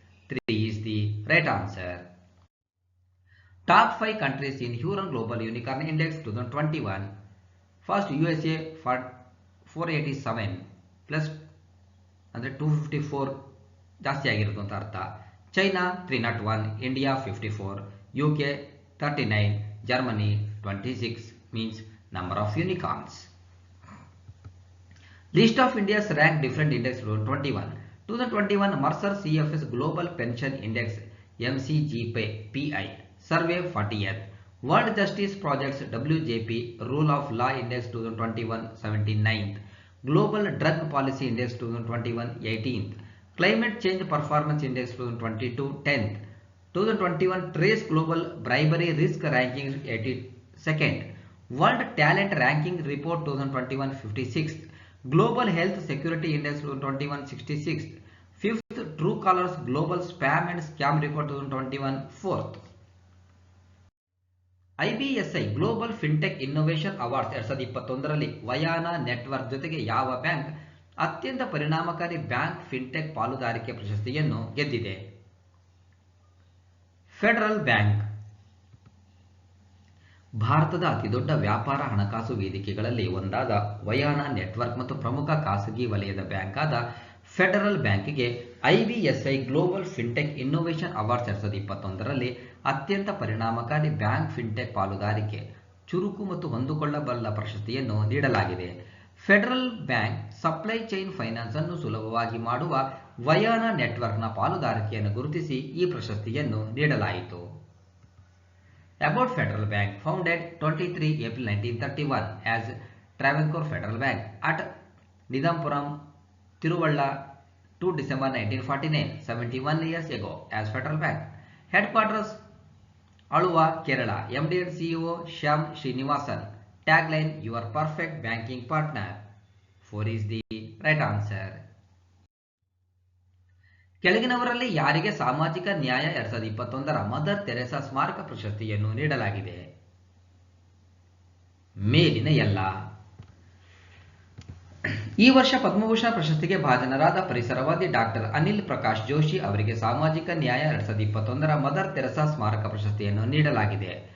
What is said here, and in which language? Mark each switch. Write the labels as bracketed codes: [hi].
[en] 3 is the right answer. Top 5 countries in Huron Global Unicorn Index 2021. [kn] First USA 487 plus ಅಂದರೆ 254 ಜಾಸ್ತಿ ಆಗಿರೋದು ಅಂತ ಅರ್ಥ. [en] China 301, India 54, UK 39, Germany 26 means number of unicorns. List of India's ranked different index 2021 Mercer CFS Global Pension Index MCGPI Survey 40th. World Justice Project's WJP Rule of Law Index 2021 79th. Global Drug Policy Index 2021 18th. Climate Change Performance Index 2022 10th. 2021 Trace Global Bribery Risk Ranking 82nd. World Talent Ranking Report 2021 56th. Global Health Security Index 2021 66th. 5th Truecaller's Global Spam and Scam Report 2021 4th. [kn] IBSI Global FinTech Innovation Awards 2021ರಲ್ಲಿ ವಯಾನಾ network ಜೊತೆಗೆ ಯಾವ bank ಅತ್ಯಂತ ಪರಿಣಾಮಕಾರಿ bank fintech ಪಾಲುದಾರಿಕೆ ಪ್ರಶಸ್ತಿಯನ್ನು ಗೆದ್ದಿದೆ? Federal bank. ಭಾರತದ ಅತಿದೊಡ್ಡ ವ್ಯಾಪಾರ ಹಣಕಾಸು ವೇದಿಕೆಗಳಲ್ಲಿ ಒಂದಾದ ವಯಾನಾ ನೆಟ್ವರ್ಕ್ ಮತ್ತು ಪ್ರಮುಖ ಖಾಸಗಿ ವಲಯದ ಬ್ಯಾಂಕ್ ಆದ ಫೆಡರಲ್ ಬ್ಯಾಂಕಿಗೆ IBSI global fintech innovation awards 2021ರಲ್ಲಿ ಅತ್ಯಂತ ಪರಿಣಾಮಕಾರಿ ಬ್ಯಾಂಕ್ ಫಿನ್ಟೆಕ್ ಪಾಲುದಾರಿಕೆ ಚುರುಕು ಮತ್ತು ಹೊಂದಿಕೊಳ್ಳಬಲ್ಲ ಪ್ರಶಸ್ತಿಯನ್ನು ನೀಡಲಾಗಿದೆ. Federal bank supply chain finance ಅನ್ನು ಸುಲಭವಾಗಿ ಮಾಡುವ ವಯಾನಾ ನೆಟ್ವರ್ಕ್ನ ಪಾಲುದಾರಿಕೆಯನ್ನು ಗುರುತಿಸಿ ಈ ಪ್ರಶಸ್ತಿಯನ್ನು ನೀಡಲಾಯಿತು. [en] About Federal Bank, founded 23 April 1931 as Travancore Federal Bank at Nidampuram, Tiruvalla to December 1949, 71 years ago as Federal Bank. Headquarters, Aluva, Kerala. MD and CEO Shyam Srinivasan. Tagline, your perfect banking partner. 4 is the right answer. [kn] ಕೆಳಗಿನವರಲ್ಲಿ ಯಾರಿಗೆ ಸಾಮಾಜಿಕ ನ್ಯಾಯ 2021 mother Theresa ಸ್ಮಾರಕ ಪ್ರಶಸ್ತಿಯನ್ನು ನೀಡಲಾಗಿದೆ? ಮೇಲಿನ ಎಲ್ಲ. ಈ ವರ್ಷ ಪದ್ಮಭೂಷಣ ಪ್ರಶಸ್ತಿಗೆ ಭಾಜನರಾದ ಪರಿಸರವಾದಿ ಡಾಕ್ಟರ್ ಅನಿಲ್ ಪ್ರಕಾಶ್ ಜೋಶಿ ಅವರಿಗೆ ಸಾಮಾಜಿಕ ನ್ಯಾಯ 2021 ಮದರ್ ತೆರೆಸಾ ಸ್ಮಾರಕ ಪ್ರಶಸ್ತಿಯನ್ನು ನೀಡಲಾಗಿದೆ.